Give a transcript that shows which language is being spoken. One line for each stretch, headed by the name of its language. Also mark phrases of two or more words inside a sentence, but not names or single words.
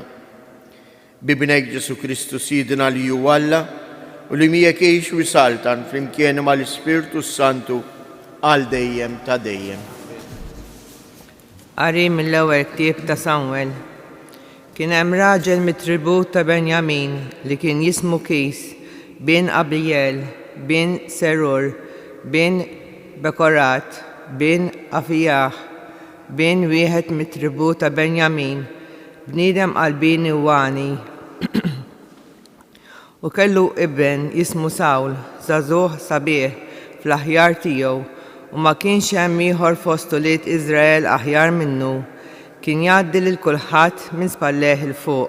Maltese: Bibnek Ġesu Kristu Sidna li hu Alla u li miegħek jgħix u jsaltan flimkien mal-Ispirtu Santu għal dejjem ta' dejjem. Qari mill-ewwel ktieb ta' Samwel. Kien hemm raġel mit-tribut ta' Benjamin li kien jismu Kis, bin Abiel, bin Serur, bin Bekorat, bin Afijah, bin wieħed mit-tribut ta' Benjamin, bniedem qalbini wani. U kellu ibn jismu Sawl, żagħżugħ sabiħ fl-aħjar tiegħu, u ma kienx hemm ieħor f'ostuliet Iżrael aħjar minnu, kien jgħaddi lil kulħadd minn spalleħ il fuq.